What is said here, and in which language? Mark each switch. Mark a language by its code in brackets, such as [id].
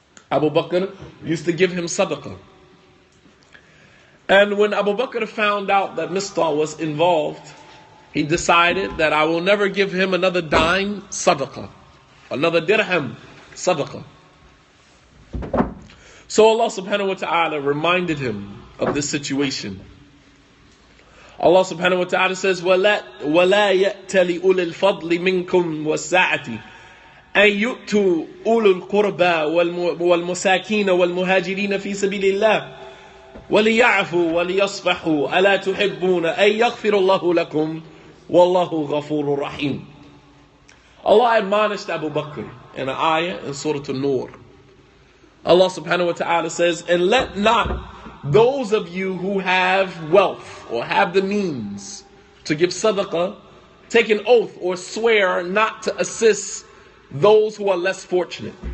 [en] Abu Bakr used to give him sadaqah. And when Abu Bakr found out that Mistah was involved, he decided that I will never give him another dime sadaqah, another dirham sadaqah. So Allah subhanahu wa ta'ala reminded him of this situation. Allah subhanahu wa ta'ala says, [ar] وَلَا يَأْتَلِ أُولِي الْفَضْلِ مِنْكُمْ وَالسَّعَةِ أن يؤتوا أولو القربى والمساكين والمهاجرين في سبيل الله وليعفوا وليصفحوا ألا تحبون أن يغفر الله لكم والله غفور رحيم. [en] Allah admonished Abu Bakr in an ayah in Surah An-Nur. Allah subhanahu wa ta'ala says, and let not those of you who have wealth or have the means to give sadaqah take an oath or swear not to assist those who are less fortunate.